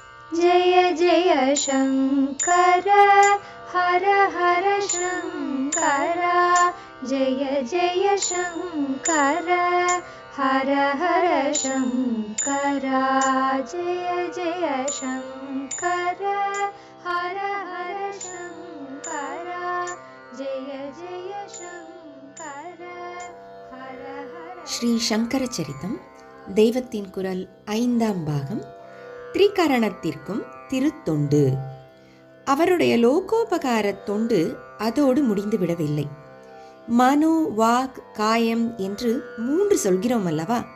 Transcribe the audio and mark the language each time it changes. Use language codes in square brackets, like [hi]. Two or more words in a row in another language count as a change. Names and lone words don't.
[sa] जय जय शङ्कर हर हर शङ्कर जय जय शङ्कर हर हर शङ्कर जय जय शङ्कर हर हर शङ्कर जय जय शङ्कर हर हर. [ta] ஸ்ரீ சங்கர சரிதம் தெய்வத்தின் குரல் 5ஆம் பாகம். திரிகரணத்திற்கும் திருத்தொண்டு. அவருடைய லோகோபகார தொண்டு அதோடு முடிந்துவிடவில்லை. மனோ, வாக், காயம் என்று 3 சொல்கிறோம் அல்லவா?